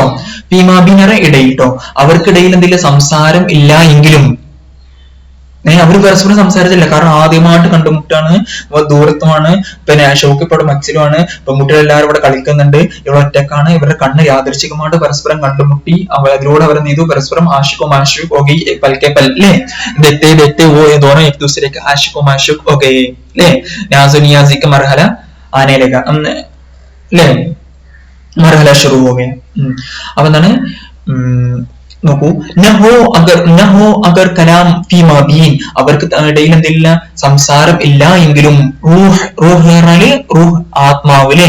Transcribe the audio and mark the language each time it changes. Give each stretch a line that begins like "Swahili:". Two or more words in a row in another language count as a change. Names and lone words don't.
Malayalam: ഫീമാബി എന്ന് പറഞ്ഞാൽ ഇടയിൽ കേട്ടോ. അവർക്കിടയിൽ എന്തെങ്കിലും സംസാരം ഇല്ല എങ്കിലും, അവർ പരസ്പരം സംസാരിച്ചില്ല, കാരണം ആദ്യമായിട്ട് കണ്ടുമുട്ടാണ്, ദൂരത്തുമാണ്, പിന്നെ ഷൗക്കിപ്പോടെ മച്ചിലുമാണ്, പെൺകുട്ടികൾ എല്ലാവരും ഇവിടെ കളിക്കുന്നുണ്ട്, ഇവിടെ ഒറ്റക്കാണ്, ഇവരുടെ കണ്ണ് യാദൃശികമായിട്ട് പരസ്പരം കണ്ടുമുട്ടി, അതിലൂടെ അവർ നീതു പരസ്പരം
Urdu: عاشقو معشوق ہو گئی پلکے پل
Malayalam: അല്ലേ,
Urdu: دیکھتے دیکھتے وہ دونوں ایک دوسرے کے عاشقو معشوق ہو گئے അല്ലേ, نازو نیازی کا مرحلہ آنے لگا അല്ലേ, مرحلہ شروع ہو گیا.
Malayalam: അപ്പൊ എന്താണ്? നോക്കൂ,
Urdu: نہ ہو اگر، نہ ہو اگر کلام فیما بین,
Malayalam: അവർക്ക് ഇടയിൽ എന്തില്ല? സംസാരം ഇല്ല എങ്കിലും. റൂഹ്, റൂഹ് പറഞ്ഞാല് റൂഹ്, ആത്മാവ് അല്ലെ?